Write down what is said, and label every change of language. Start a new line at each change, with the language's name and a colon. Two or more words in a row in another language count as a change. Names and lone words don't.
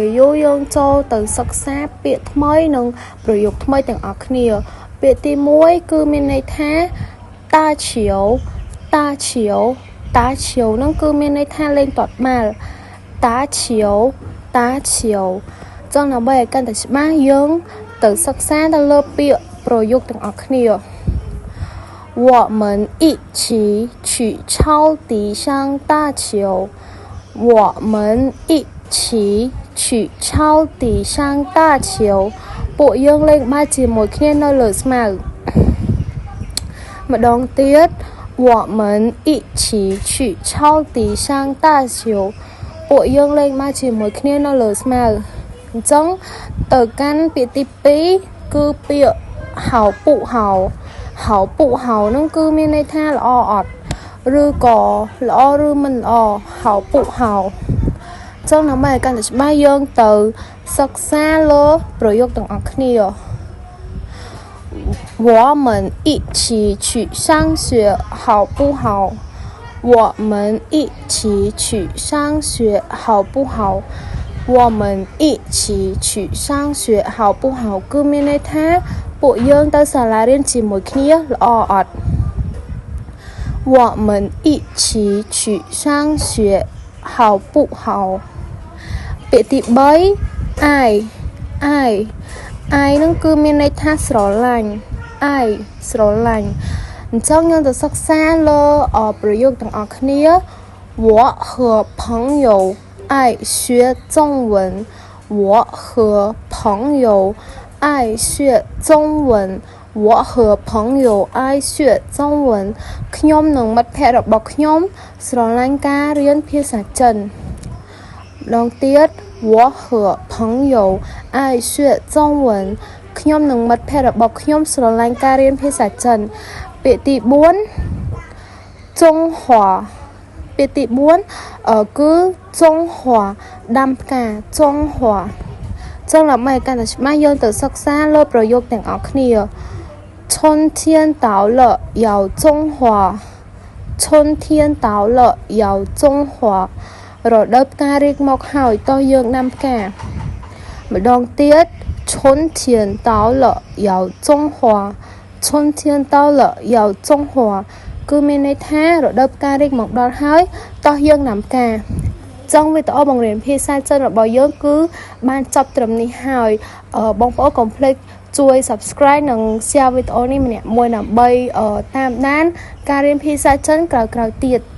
Khmer: យូរយើងចូលទៅសិក្សាពាក្យថ្មីនិងប្រយោគថ្មីទាំងអស់គ្នាពាក្យទី1គឺមានន័យថាតាឈៀវតាឈៀវតាឈៀវនឹងគឺមានន័យថាលេងទាត់បាល់តាឈៀវតាឈៀវចង់ដើម្បីឲ្យកាន់តែច្បាស់យើងទៅសិក្សាទៅលើពាក្យប្រយោគទាំងអស់គ្នា
Chinese: 我们一起去草地上打球。我们一起去草地上打球
Khmer: ពួកយើងលេងបាល់ជាមួយគ្នានៅលើស្មៅម្ដងទៀត
Chinese: 我们一起去草地上打球
Khmer: ពួកយើងលេងបាល់ជាមួយគ្នានៅលើស្មៅអញ្ចឹងទៅកាន់ពាក្យទី2គឺពាក្យហៅពុហៅហៅពុហៅនឹងគឺមានន័យថាល្អអត់ឬក៏ល្អឬមិនល្អហៅពុហៅចឹងដើម្បីឲ្យកាន់តែច្បាស់យើងទៅសិក្សាលើប្រយោគទាំងអស់គ្នា
Chinese: 我们一起去上学好不好我们一起去上学好不好我们一起去上学好不好
Khmer: គឺមានន័យថាពួកយើងទៅសាលារៀនជាមួយគ្នាល្អអត់
Chinese: 我们一起去上学好不好
Khmer: ពាក្យទី3អាយនឹងគឺមានន័យថាស្រ ឡាញ់អាយស្រឡាញ់អញ្ចឹងយើងទៅសិក្សាលើប្រយោគទាំងអស់គ្នា
Chinese: 我和朋友爱学中文我和朋友爱学中文我和朋友爱学中文
Khmer: ខ្ញុំនិងមិត្តភ័ក្តិរបស់ខ្ញុំ ស្រឡាញ់ការរៀនភាសាចិនម្ដងទៀត
Chinese: 我和朋友爱学中文
Khmer: ខ្ញុំនិងមិត្តភ័ក្តិរបស់ខ្ញុំស្រឡាញ់ការរៀនភាសាចិនពាក្យទី 4ចុងហួរពាក្យទី4គឺចុងហួរដាំផ្កាចុងហួរចឹងដើម្បីឲ្យកាន់តែច្បាស់យើងទៅសិក្សាលើប្រយោគទាំងអស់ គ្នា
Chinese: 春天到了要种花春天到了要种花
Khmer: រដូវផ្ការីកមក ហើយតោះយើងដាំផ្កាម្ដងទៀត
Chinese: 春天到了要种花春天到了要种花
Khmer: គឺមានន័យថារដូវផ្ការីកមកដល់ហើយតោះយើងដាំផ្កាចឹងវីដេអូបង្រៀនភាសាចិនរបស់យើងគឺបានចប់ត្រឹមនេះហើយបងប្អូនកុំភ្លេចជួយ Subscribe និង Share វីដេអូនេះម្នាក់មួយដើម្បីតាមដានការរៀនភាសាចិនក្រោយៗទៀត